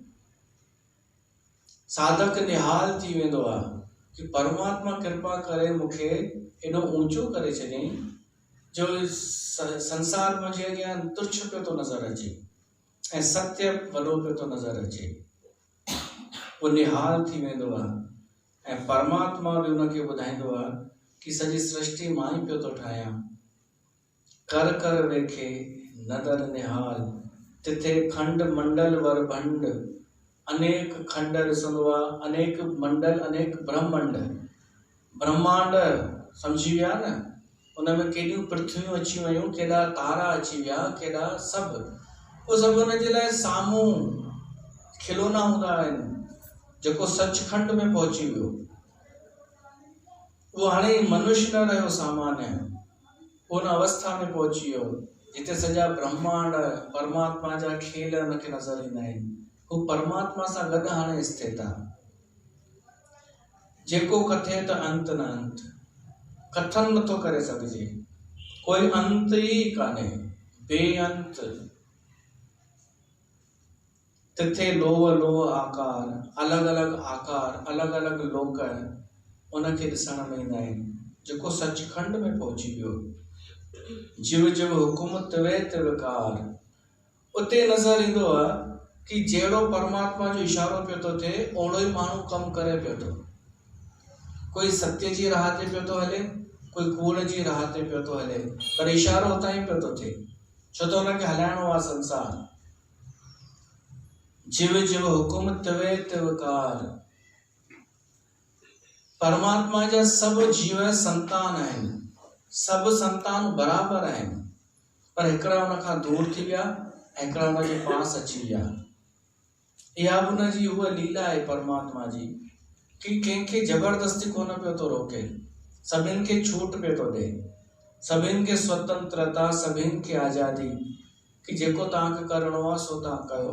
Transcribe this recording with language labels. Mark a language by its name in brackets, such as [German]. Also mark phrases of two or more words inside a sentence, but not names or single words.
[Sindhi] साधक निहाल थी वेंदो आहे कि परमात्मा कृपा करे मूंखे एॾो ऊंचो करे छॾियईं जो संसार मुंहिंजे अॻियां तुच्छ पियो थो नज़र अचे ऐं सत्य वॾो पियो थो नज़र अचे। उहो निहाल थी वेंदो आहे ऐं परमात्मा बि उनखे ॿुधाईंदो आहे कि सॼी सृष्टि मां ई पियो थो ठाहियां। [Punjabi] ਕਰਿ ਕਰਿ ਵੇਖੈ ਨਦਰਿ ਨਿਹਾਲ, ਤਿਥੈ ਖੰਡ ਮੰਡਲ ਵਰ ਭੰਡ। [Sindhi] अनेक खंड ॾिसंदो आहे, अनेक मंडल, अनेक ब्रह्मांड। ब्रह्मांड सम्झी विया न, उनमें केॾियूं पृथ्वियूं अची वियूं, केॾा तारा अची विया, केॾा सभु। उहो सभु हुनजे लाइ साम्हूं खिलौना हूंदा आहिनि जेको सचखंड में पहुची वियो, वो हाणे मनुष्य न रहियो सामान्य, उन अवस्था में पहुची वियो जिते सॼा ब्रह्मांड परमात्मा जा खेल हुनखे नज़र ईंदा आहिनि। हू परमात्मा सां गॾु हाणे स्थित आहे। जेको कथे त अंत न अंत, कथन नथो करे सघिजे, कोई अंत ई कान्हे, बेअंत। [Punjabi] ਤਿਥੈ ਲੋਅ ਲੋਅ ਆਕਾਰ, [Sindhi] अलॻि अलॻि आकार, अलॻि अलॻि लोक उनखे ॾिसण में ईंदा आहिनि। जेको सचखंड में पहुची वियो, [Punjabi] ਜਿਵ ਜਿਵ ਹੁਕਮੁ ਤਿਵੈ ਤਿਵਕਾਰ, [Sindhi] उते नज़र ईंदो आहे कि जहिड़ो परमात्मा जो इशारो पियो थो थिए ओड़ो ई माण्हू कमु करे पियो थो। कोई सत्य जी राह ते पियो थो हले, कोई कूड़ जी राह ते पियो थो हले, पर इशारो हुतां ई पियो थो थिए, छो त हुनखे हलाइणो आहे संसार। [Punjabi] ਜਿਵ ਜਿਵ ਹੁਕਮੁ ਤਿਵੈ ਤਿਵਕਾਰ, [Sindhi] परमात्मा जा सभु जीव संतान आहिनि, सभु संतान बराबरि आहिनि, पर हिकिड़ा हुन खां दूर थी विया, हिकिड़ा हुनजे पास अची विया। इहा बि हुनजी उहा लीला आहे परमात्मा जी कि कंहिंखे ज़बरदस्ती कोन पियो थो रोके, सभिनि खे छूट पियो थो ॾे, सभिनि खे स्वतंत्रता, सभिनि खे आज़ादी कि जेको तव्हांखे करिणो आहे सो तव्हां कयो।